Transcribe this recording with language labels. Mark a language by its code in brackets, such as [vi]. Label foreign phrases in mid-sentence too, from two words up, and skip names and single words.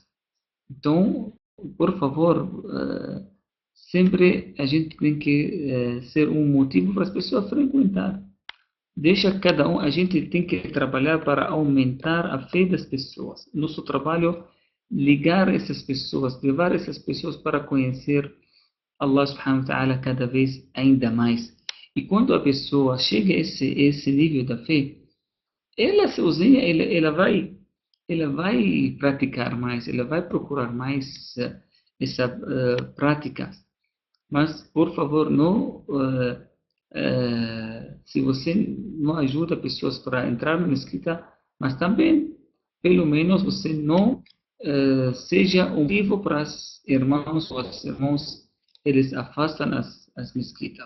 [pt] Então, por favor, sempre a gente tem que ser um motivo para as pessoas frequentar. Deixa cada um, a gente tem que trabalhar para aumentar a fé das pessoas. Nosso trabalho, ligar essas pessoas, levar essas pessoas para conhecer [ar] الله سبحانه وتعالى [pt] cada vez ainda mais. E quando a pessoa chega a esse nível da fé, ela sozinha, ela vai praticar mais, ela vai procurar mais essa prática. Mas, por favor, não, se você não ajuda pessoas para entrar na mesquita, mas também, pelo menos, você não seja um motivo para os irmãos ou os irmãos, eles afastam as mesquitas.